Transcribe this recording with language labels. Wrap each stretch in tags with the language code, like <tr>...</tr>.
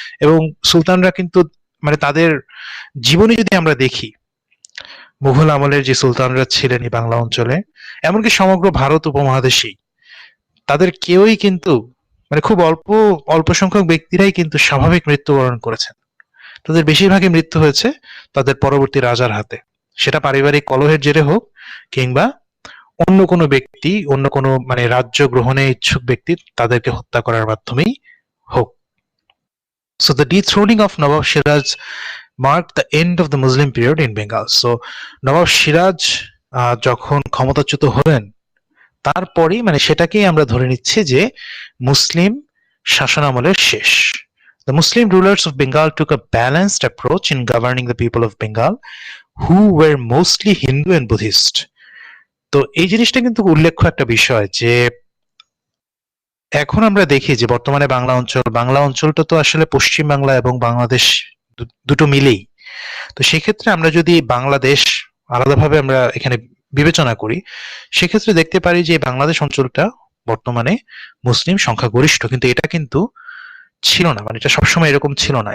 <bn>এবং সুলতানরা কিন্তু মানে তাদের জীবনী যদি আমরা দেখি, মুঘল আমলের যে সুলতানরা ছিলেন এই বাংলা অঞ্চলে, এমনকি সমগ্র ভারত উপমহাদেশেই, তাদের কেউই কিন্তু মানে খুব অল্প অল্প সংখ্যক ব্যক্তিরাই কিন্তু স্বাভাবিক মৃত্যুবরণ করেছেন। তাদের বেশিরভাগই মৃত্যু হয়েছে তাদের পরবর্তী রাজার হাতে। সেটা পারিবারিক কলহের জেরে হোক, কিংবা অন্য কোনো ব্যক্তি, অন্য কোনো মানে রাজ্য গ্রহণে ইচ্ছুক ব্যক্তি তাদেরকে হত্যা করার মাধ্যমেই হোক।</bn> <en>So the dethroning of Nawab Siraj marked the end of the Muslim period in Bengal.</en> <bn>So নবাব সিরাজ যখন ক্ষমতাচ্যুত হলেন, তারপরেই মানে সেটাকেই আমরা ধরে নিচ্ছি যে মুসলিম শাসনামলের শেষ।</bn> <en>The Muslim rulers of Bengal took a balanced approach in governing the people of Bengal, who were mostly Hindu and Buddhist.</en> <bn>তো এই জিনিসটা কিন্তু উল্লেখ্য একটা বিষয় যে এখন আমরা দেখি যে বর্তমানে বাংলা অঞ্চলটা তো আসলে পশ্চিম বাংলা এবং বাংলাদেশ দুটো মিলেই। তো সেক্ষেত্রে আমরা যদি বাংলাদেশ আলাদাভাবে আমরা এখানে বিবেচনা করি, সেক্ষেত্রে দেখতে পারি যে বাংলাদেশ অঞ্চলটা বর্তমানে মুসলিম সংখ্যাগরিষ্ঠ, কিন্তু এটা কিন্তু ছিল না, মানে এটা সবসময় এরকম ছিল না।</bn>